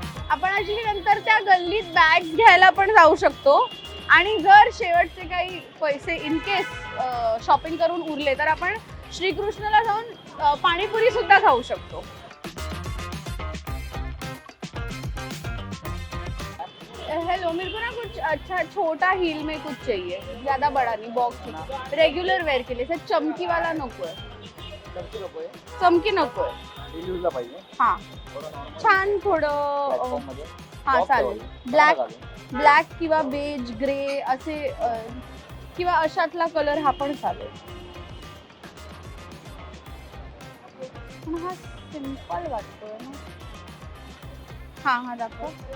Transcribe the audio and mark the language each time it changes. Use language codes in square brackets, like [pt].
[mr] आपण ऍक्च्युली नंतर त्या गल्लीत बॅग्स घ्यायला पण जाऊ शकतो, आणि जर शेवटचे काही पैसे इन केस शॉपिंग करून उरले तर आपण श्रीकृष्णला जाऊन पाणीपुरी सुद्धा खाऊ शकतो। [hi] हेलो, मेरे को ना कुछ अच्छा छोटा हील में कुछ चाहिए, ज्यादा बड़ा नहीं, बॉक्स रेगुलर वेयर के लिए। [mr] सर चमकी वाला नको है, चमकी नको है। हाँ छान थोडं, हाँ चालेल, ब्लॅक किंवा बेज ग्रे असे किंवा अशातला कलर हा पण चालेल, पण हा सिंपल वाटतोय ना। हाँ हाँ दाखव।